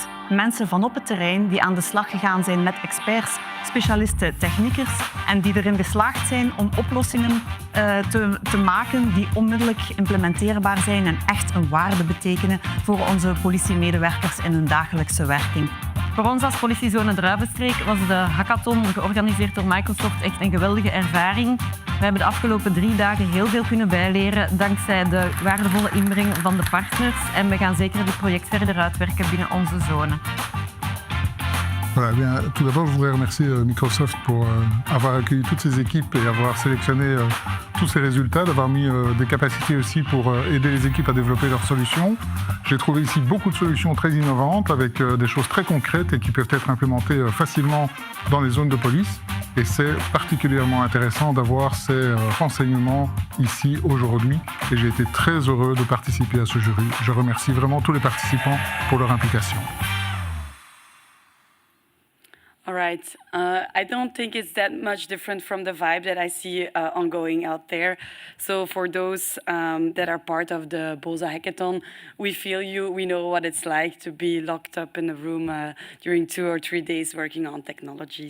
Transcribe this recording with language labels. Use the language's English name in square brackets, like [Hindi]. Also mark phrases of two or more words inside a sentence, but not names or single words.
[Dutch] Mensen van op het terrein die aan de slag gegaan zijn met experts, specialisten, techniekers en die erin geslaagd zijn om oplossingen te maken die onmiddellijk implementeerbaar zijn en echt een waarde betekenen voor onze politiemedewerkers in hun dagelijkse werking. Voor ons als politiezone Druivenstreek was de hackathon, georganiseerd door Microsoft, echt een geweldige ervaring. We hebben de afgelopen 3 dagen heel veel kunnen bijleren dankzij de waardevolle inbreng van de partners en we gaan zeker dit project verder uitwerken binnen onze zone. [French] Voilà, bien, tout d'abord, je voudrais remercier Microsoft pour avoir accueilli toutes ces équipes et avoir sélectionné tous ces résultats, d'avoir mis des capacités aussi pour aider les équipes à développer leurs solutions. J'ai trouvé ici beaucoup de solutions très innovantes avec des choses très concrètes et qui peuvent être implémentées facilement dans les zones de police. Et c'est particulièrement intéressant d'avoir ces renseignements ici aujourd'hui. Et j'ai été très heureux de participer à ce jury. Je remercie vraiment tous les participants pour leur implication. [English] All right. I don't think it's that much different from the vibe that I see ongoing out there. So for those that are part of the BOSA hackathon, we feel you. We know what it's like to be locked up in a room during 2 or 3 days working on technology.